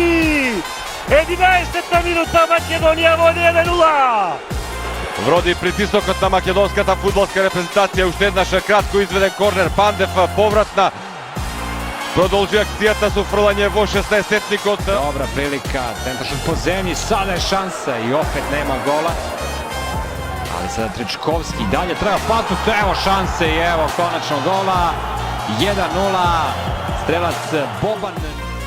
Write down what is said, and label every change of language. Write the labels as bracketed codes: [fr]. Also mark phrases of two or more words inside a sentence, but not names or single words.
[mk] 11-та минута, Македонија води 1-0. Вроди притисокот на македонската фудбалска репрезентација, уште еднаш кратко изведен корнер, Пандев повратна. Продолжи акцијата со фрлање во 16-тникот. Добра прилика, центаршот по земји, [sr] сада е шанса и опет нема гола. Ali sada Trajkovski dalje treba patnuti, evo šanse i evo konačno gola, 1-0, strelac Boban.